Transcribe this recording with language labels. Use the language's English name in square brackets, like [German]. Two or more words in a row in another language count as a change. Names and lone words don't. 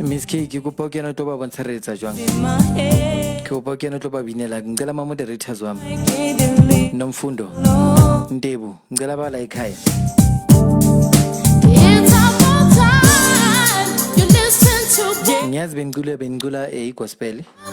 [Southern Sotho] ke kopa ke na tlo ba bontsharetsa jwang ke kopa ke na tlo ba binela [Zulu] ngicela ama moderators wami Nomfundo Ntebu ngicela bala ekhaya ngiyazi bengicula gospel